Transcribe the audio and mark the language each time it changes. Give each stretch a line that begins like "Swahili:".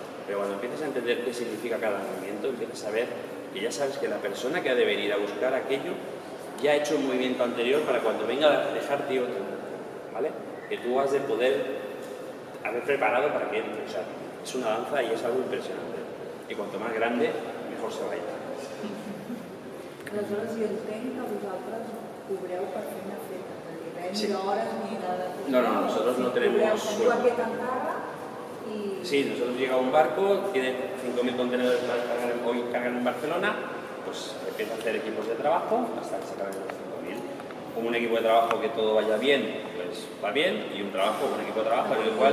Spanish: Pero cuando empiezas a entender qué significa cada movimiento, empiezas a ver que ya sabes que la persona que ha de venir a buscar aquello ya ha hecho un movimiento anterior para cuando venga a dejarte otro, ¿vale? Que tú has de poder haber preparado para que entre. O sea, es una danza y es algo impresionante. Y cuanto más grande, mejor se vaya.
Catalan: Aleshores, jo entenc que vosaltres cobreu per feina feta, perquè Sí. ni hores
Spanish: ni nada. No, nosotros no tenemos
Catalan: Cobreu, teniu
Spanish: sueldo.
Catalan: aquest encàrrec i...
Spanish: Sí, nosotros llega un barco, tiene 5.000 contenedores para descargar, hoy cargan en Barcelona, pues empieza a hacer equipos de trabajo hasta que se carguen los 5.000. Como un equipo de trabajo que todo vaya bien, pues va bien, y un equipo de trabajo en el cual...